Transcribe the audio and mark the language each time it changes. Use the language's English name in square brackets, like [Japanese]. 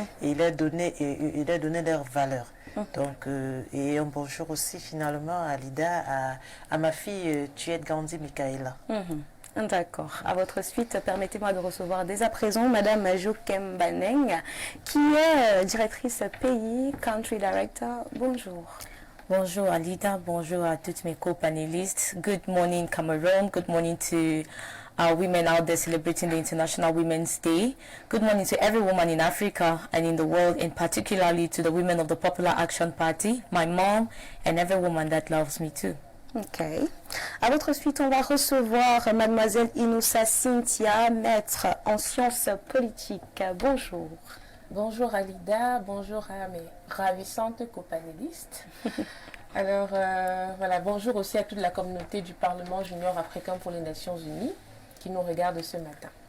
[French] Et il est donné leur valeur. Donc, et un bonjour aussi finalement à Lida, à ma fille Tuette Gandhi Michaela. D'accord. À votre suite, permettez-moi de recevoir dès à présent Madame Jokem Baneng, qui est directrice pays, Country Director. Bonjour. Bonjour Alida, bonjour à toutes mes co-panélistes. [English] Good morning Cameroon, good morning to our women out there celebrating the International Women's Day. Good morning to every woman in Africa and in the world, and particularly to the women of the Popular Action Party, my mom, and every woman that loves me too. [French] Ok. À votre suite, on va recevoir Mademoiselle Inoussa Cynthia, maître en sciences politiques. Bonjour. Bonjour Alida, bonjour à mes ravissantes copanélistes. Alors voilà, bonjour aussi à toute la communauté du Parlement junior africain pour les Nations Unies qui nous regarde ce matin.